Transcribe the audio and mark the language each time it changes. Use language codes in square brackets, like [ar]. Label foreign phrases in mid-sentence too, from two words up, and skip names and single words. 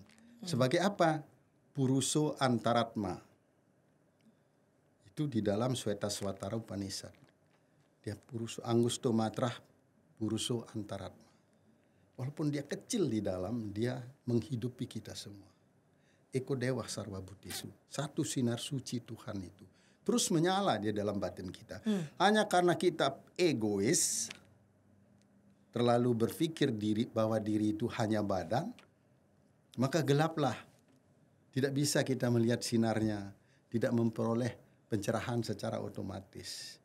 [id] Sebagai apa? [sa] Puruso Antaratma. [id] Itu di dalam Swetaswatara Upanishad. [sa] Dia Puruso Angusto Matrah Puruso Antaratma. [id] Walaupun dia kecil di dalam, dia menghidupi kita semua. [sa] Eko Dewa Sarwa Butisu. [id] Satu sinar suci Tuhan itu. Terus menyala dia dalam batin kita. Hanya karena kita egois, terlalu berpikir bahwa diri itu hanya badan, maka gelaplah. Tidak bisa kita melihat sinarnya, tidak memperoleh pencerahan secara otomatis.